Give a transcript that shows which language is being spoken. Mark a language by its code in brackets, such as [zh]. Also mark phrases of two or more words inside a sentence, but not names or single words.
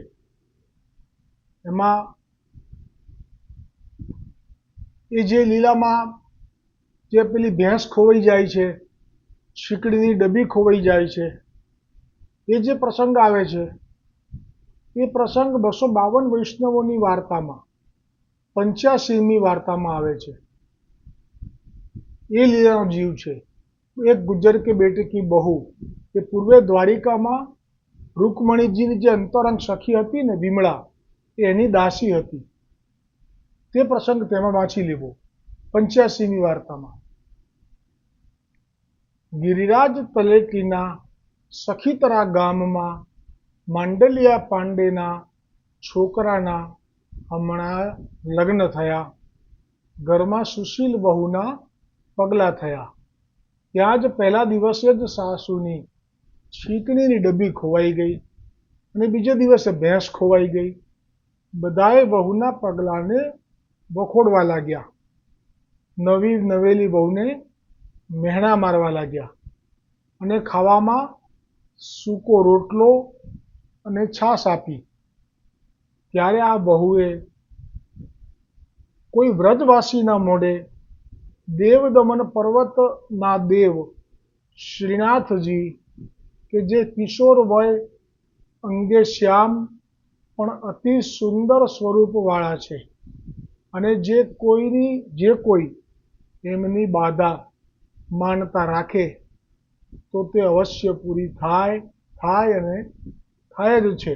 [gu] એમાં એ જે લીલામાં જે પેલી ભેંસ ખોવાઈ જાય છે, શીકડીની ડબી ખોવાઈ જાય છે, એ જે પ્રસંગ આવે છે એ પ્રસંગ 252 વૈષ્ણવોની વાર્તામાં 85મી વાર્તામાં આવે છે। એ લીલાનો જીવ છે। [hi] एक गुज्जर के बेटे की बहू [gu] એ પૂર્વે દ્વારિકામાં રુક્મણી જી જે અંતરંગ સખી હતી ને વિમલા એની દાસી હતી। તે પ્રસંગ તેમાં વાંચી લેવો 85મી વાર્તામાં। ગિરિરાજ તળેટીના સખીતરા ગામમાં માંડલિયા પાંડેના છોકરાના હમણાં લગ્ન થયા। ઘરમાં સુશીલ બહુના પગલા થયા। ત્યાં જ પહેલા દિવસે જ સાસુની છીકણીની ડબ્બી ખોવાઈ ગઈ અને બીજે દિવસે ભેંસ ખોવાઈ ગઈ। બધાએ બહુના પગલાને વખોડવા લાગ્યા। નવી નવેલી બહુને મહેણાં મારવા લાગ્યા અને ખાવામાં સૂકો રોટલો અને છાશ આપી। ત્યારે આ બહુએ કોઈ વ્રજવાસીના મોઢે દેવદમન પર્વતના દેવ શ્રીનાથજી કે જે કિશોર વય અંગે શ્યામ પણ અતિ સુંદર સ્વરૂપવાળા છે અને જે કોઈ એમની બાધા માનતા રાખે તો તે અવશ્ય પૂરી થાય અને થાય જ છે.